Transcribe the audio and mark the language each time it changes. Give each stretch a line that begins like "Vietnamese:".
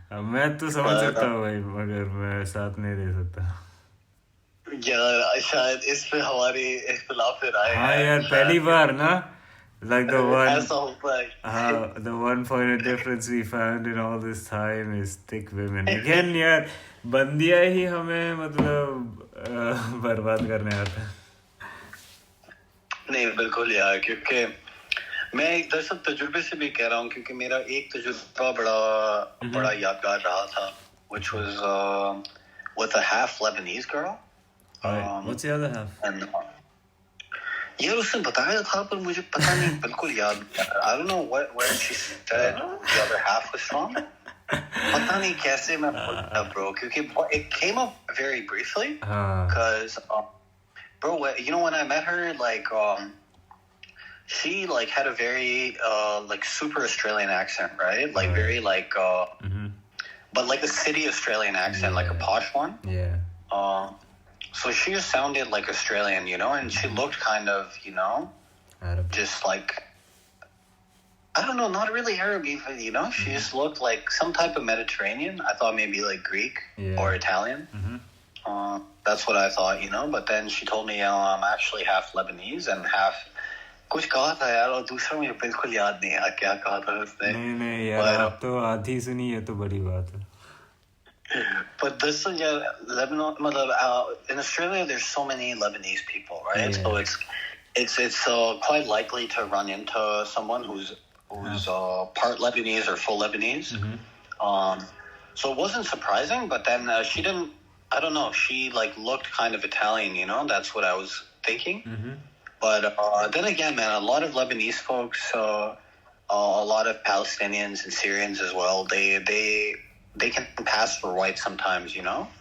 Hindi: मैं तो समझ सकता हूँ भाई मगर मैं साथ नहीं दे सकता यार शायद इस पे हमारी इख्तिलाफ राय हाँ यार पहली बार ना
English: like the
Hindi: ऐसा होता है
English: the one point of difference we found in all this time is thick women again
Hindi: यार बंदियाँ ही हमें मतलब बर्बाद करने आता है नहीं बिल्कुल यार क्योंकि मैं दरअसल तजुर्बे से भी कह रहा हूँ क्योंकि मेरा एक तजुर्बा बड़ा यादगार रहा था
English: which was with a half Lebanese girl what's the other half and
Hindi: यार उसने बताया था पर मुझे पता नहीं बिल्कुल याद
English: I don't know where she said the other half was from
Hindi: पता नहीं कैसे मैं
English: bro क्योंकि it came up very briefly because bro you know when I met her like she like had a very like super Australian accent right like very like but like a city Australian accent like a posh one so she just sounded like Australian, you know, and she looked kind of, you know, Arab. Just like, I don't know, not really Arab even, you know, she just looked like some type of Mediterranean. I thought maybe like Greek or Italian. That's what I thought, you know, but then she told me, I'm actually half Lebanese and half...
Hindi: कुछ कहा था यार और दूसरा मुझे बिल्कुल याद नहीं है क्या कहा था उसने नहीं यार आप तो आधी सुनी है तो बड़ी बात है
English: But this Lebanon in Australia there's so many Lebanese people right so it's quite likely to run into someone who's part Lebanese or full Lebanese so it wasn't surprising but then she didn't I don't know she like looked kind of Italian you know that's what I was thinking but then again man a lot of Lebanese folks a lot of Palestinians and Syrians as well they can pass for white sometimes, you know?